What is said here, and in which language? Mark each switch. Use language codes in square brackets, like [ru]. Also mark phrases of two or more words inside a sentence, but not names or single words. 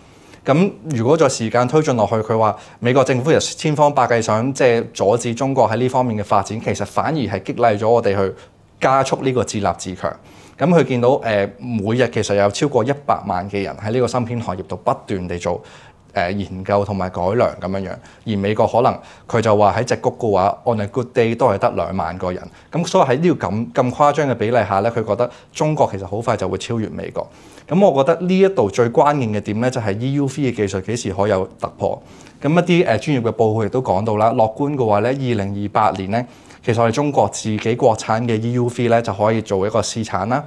[yue] 咁如果再時間推進落去，佢話美國政府又千方百計想即係阻止中國喺呢方面嘅發展，其實反而係激勵咗我哋去加速呢個自立自強。咁佢見到每日其實有超過100萬嘅人喺呢個芯片行業度不斷地做研究同埋改良咁樣樣，而美國可能佢就話喺矽谷嘅話 [en] on a good day [yue] 都係得2萬個人。咁所以喺呢個咁誇張嘅比例下咧，佢覺得中國其實好快就會超越美國。咁我覺得呢一度最關鍵嘅點咧，就係 EUV 嘅技術幾時可以有突破。咁一啲專業嘅報告亦都講到啦，樂觀嘅話咧，2028年咧，其實我哋中國自己國產嘅 EUV 咧就可以做一個試產啦。